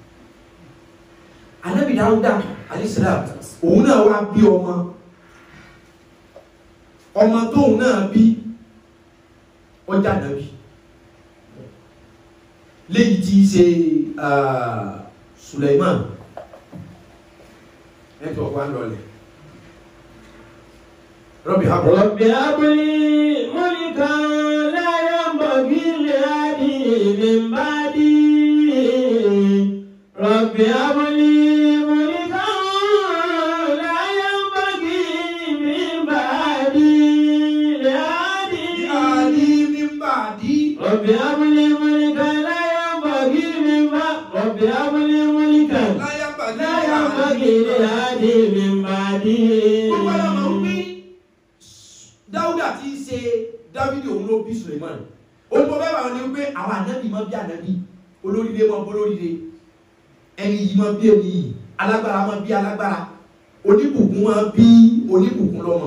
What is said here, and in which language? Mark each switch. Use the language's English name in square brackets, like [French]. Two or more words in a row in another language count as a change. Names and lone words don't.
[Yoruba] Ànábì Dáúdà alayhisalam òun náà wá bí ọmọ tóun náà bí ọjà ànábì léyìí tí ṣe Suleiman ẹ̀tọ́ wa ń lọlẹ̀. [Arabic] رب هب لي ملكا لا ينبغي لأحد من بعدي. رب هب لي ملكا لا ينبغي من بعدي لأحد من بعدي li ahadin min ba'di. رب هب لي ملكا لا ينبغي من بعدي. رب هب لي ملكا لا ينبغي لأحد من بعدي. [Yoruba] Dáúdà tí í ṣe Dáfídì òun ló bí Suleiman. Olùkọ́ bẹ́ẹ̀ wà ní wípé àwọn ànábì mọ́ bí ànábì, olóríire mọ́ bólóríire, ẹni yìí mọ́ bí ẹni yìí, alágbára mọ́ bí alágbára, oníbùkún mọ́ bí oníbùkún lọ́mọ.